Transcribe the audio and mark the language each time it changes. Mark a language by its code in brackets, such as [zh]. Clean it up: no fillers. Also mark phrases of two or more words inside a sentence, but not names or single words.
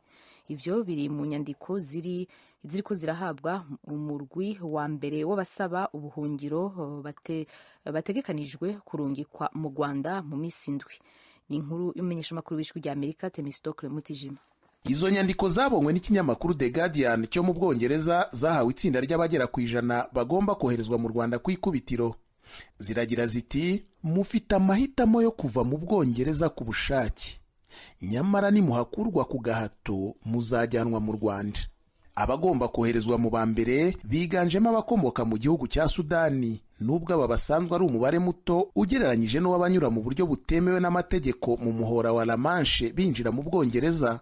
[rn] Ivyo biri mu nyandiko ziriko zirahabwa umurwi wa mbere w'abasaba ubuhungiro bategekanijwe kurungikwa mu Rwanda mu misi indwi. Ni inkuru y'umumenyeshamakuru w'Ijwi rya Amerika Themistocle Mutijima. [rw] Izo nyandiko zabonywe n'ikinyamakuru The Guardian cyo mu Bwongereza zahawe itsinda ry'abagera ku 100 bagomba koherezwa mu Rwanda ku ikubitiro. Ziragira ziti, mufite amahitamo yo kuva mu Bwongereza ku bushake, nyamara nimuhakurwa ku gahato muzajyanwa mu Rwanda. Abagomba koherezwa mu bambere biganjemo abakomoka mu gihugu cya Sudani, nubwo aba basanzwe ari umubare muto ugereranyije n'uwabanyura mu buryo butemewe n'amategeko mu muhora wa La Manche binjira mu Bwongereza.